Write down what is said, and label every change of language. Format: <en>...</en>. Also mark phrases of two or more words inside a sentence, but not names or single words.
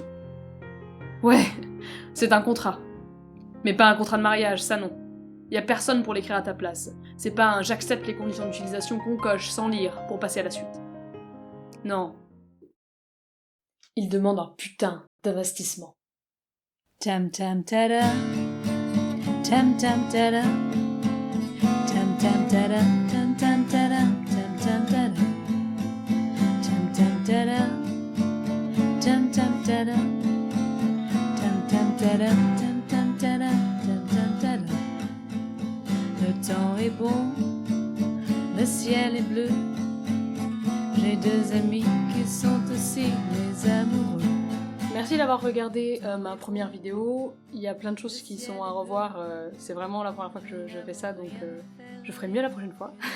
<fr>Ouais, c'est un contrat. Mais pas un contrat de mariage, ça non. Y a personne pour l'écrire à ta place. C'est pas un j'accepte les conditions d'utilisation qu'on coche sans lire pour passer à la suite. Non. Il demande un putain d'investissement. Tam tam tada, tam tam tada, tam tam tada, tam tam tada, tam tam tada, tam tam tada, tam tam tada, tam tam tada, tam tam tada, tam tam tada. Le temps est bon, le ciel est bleu. J'ai deux amis qui sont aussi les amoureux. Merci d'avoir regardé ma première vidéo. Il y a plein de choses qui sont à revoir. C'est vraiment la première fois que je fais ça, donc je ferai mieux la prochaine fois.</fr>